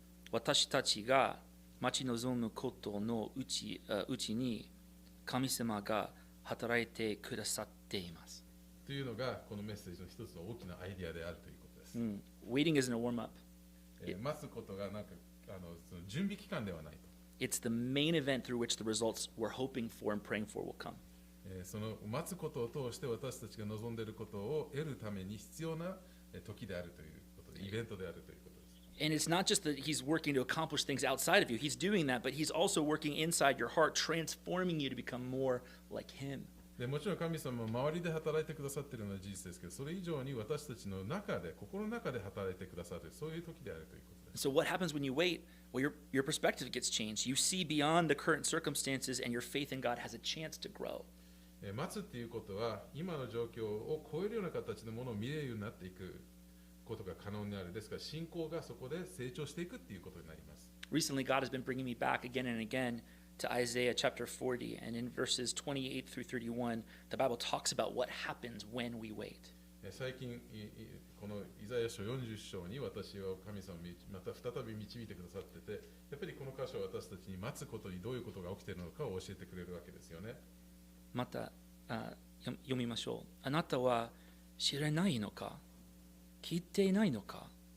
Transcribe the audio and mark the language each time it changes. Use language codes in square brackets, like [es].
[ja] 私たちが待ち望むことのうちに神様が働いてくださっています。というのがこのメッセージの一つの大きなアイディアであるということです。 [en] Waiting isn't a warm-up. [ja] 待つことがなんかその準備期間ではないと。 [en] It's the main event through which the results we're hoping for and praying for will come. [ja] その待つことを通して私たちが望んでいることを得るために必要な時であるということで、イベントであるということです。 [en] And it's not just that He's working to accomplish things outside of you. He's doing that, but He's also working inside your heart, transforming you to become more like Him. [ja] でもちろん神様は周りで働いてくださっているのは事実ですけど、それ以上に私たちの中で、心の中で働いてくださる、そういう時であるということです。 [en] So what happens when you wait? Well, your perspective gets changed. You see beyond the current circumstances, and your faith in God has a chance to grow. [ja] 待つっていうことは、今の状況を超えるような形のものを見れるようになっていくことが可能になる。ですから、信仰がそこで成長していくっていうことになります。 [en] Recently, God has been bringing me back again and again to Isaiah chapter 40, and in verses 28 through 31, the Bible talks about what happens when we wait. [ja] 最近、このイザヤ書40章に私は神様また再び導いてくださってて、やっぱりこの箇所は私たちに待つことにどういうことが起きているのかを教えてくれるわけですよね。また読みましょう。あなたは知らないのか、聞いていないのか。